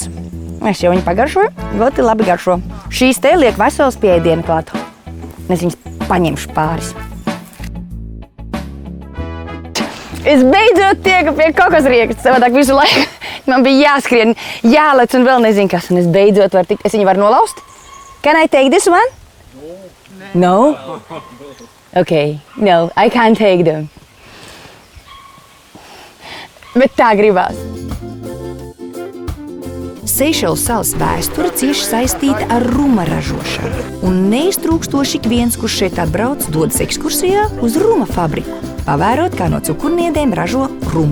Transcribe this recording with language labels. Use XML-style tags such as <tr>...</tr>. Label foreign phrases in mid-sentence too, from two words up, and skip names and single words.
<lv>Es jau viņu pagaršoju, ļoti labi garšo. Šīs te liek vesels pie ēdiena klāt. Es viņus paņemšu pāris. Es beidzot tieku pie kokosrieksta, savādāk visu laiku. Man bija jāskrien, jālec un vēl nezinu kas, un es beidzot varu tikt. Es viņu varu nolaust?</lv> <en>Can I take this one? No? Okay, no, I can't take them.</en> <lv>Bet tā gribās. Seišelu salas vēsture cieši saistīta ar ruma ražošanu. Un neiztrūkstoši ik viens, kurš šeit atbrauc, dodas ekskursijā uz ruma fabriku, pavērot, kā no cukurniedēm ražo rumu.</lv>